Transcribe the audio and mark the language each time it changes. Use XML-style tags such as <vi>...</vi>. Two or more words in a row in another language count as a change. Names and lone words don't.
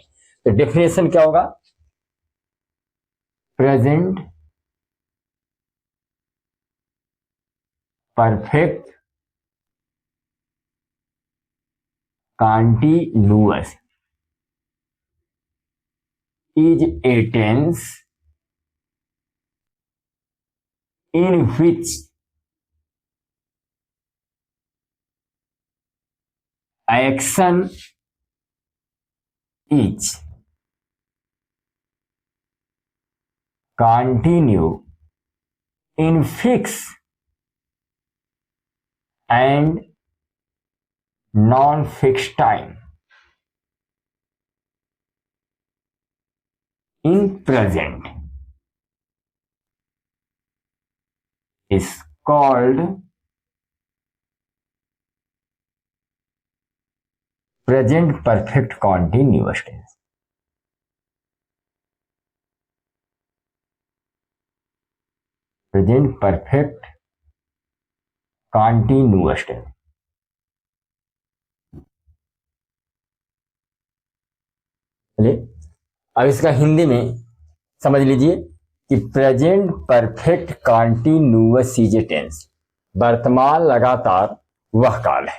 <hi>तो डेफिनेशन क्या होगा?</hi> <en>present perfect continuous is a tense in which action is continue in fixed and non-fixed time in present is called present perfect continuous tense। present perfect continuous tense।</en> <hi>चलिए अब इसका हिंदी में समझ लीजिए कि</hi> <en>present perfect continuous is a tense,</en> <hi>वर्तमान लगातार वह काल है।</hi>